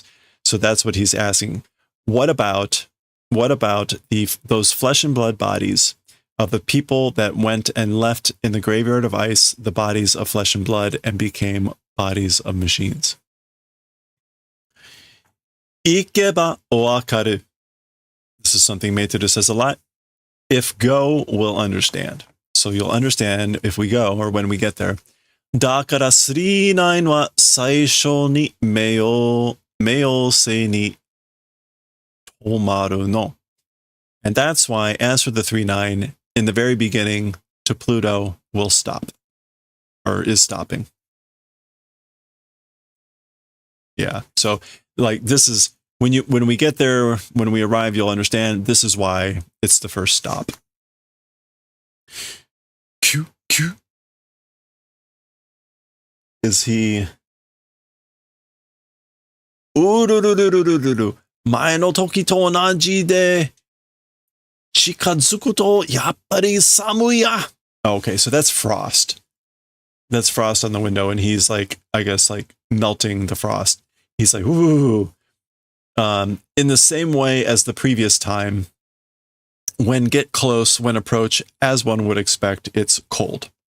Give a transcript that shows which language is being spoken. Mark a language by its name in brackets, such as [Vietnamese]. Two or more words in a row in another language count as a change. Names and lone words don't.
[English] So that's what he's asking. What about those flesh and blood bodies of the people that went and left in the graveyard of ice the bodies of flesh and blood and became bodies of machines? [Japanese] 行けば わかる. [English] This is something Meituru says a lot. If go, we'll understand. So you'll understand if we go or when we get there. [Japanese] だから 39 は 最初 に 冥王星 に 止まる の. [English] And that's why, as for the 39, in the very beginning to Pluto will stop. Or is stopping. Yeah. So like this is when we get there, when we arrive, you'll understand this is why it's the first stop. Q. Is he? Urururururu. [Japanese] 前の時と同じで近づくとやっぱり寒いや. [English] Okay, so that's frost. That's frost on the window, and he's like, I guess, like melting the frost. He's like, ooh. In the same way as the previous time, when get close, when approach, as one would expect, it's cold.